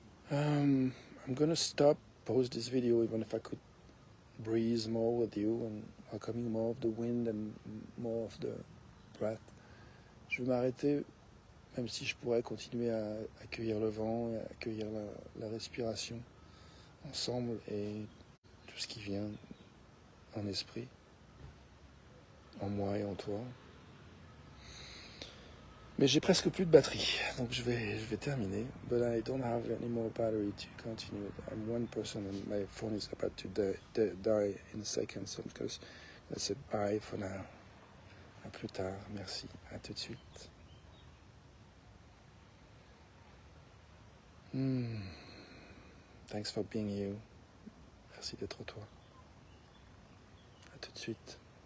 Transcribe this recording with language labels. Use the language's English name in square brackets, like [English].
[English] I'm gonna pause this video, even if I could breathe more with you and welcoming more of the wind and more of the breath. [French] Je vais m'arrêter, même si je pourrais continuer à accueillir le vent et à accueillir la respiration ensemble et tout ce qui vient en esprit, en moi et en toi. Mais j'ai presque plus de batterie, donc je vais terminer. [English] But I don't have any more battery to continue. I'm one person and my phone is about to die in a second, so because I said bye for now. [French] À plus tard, merci, à tout de suite. [English] Thanks for being you. [French] Merci d'être toi. À tout de suite.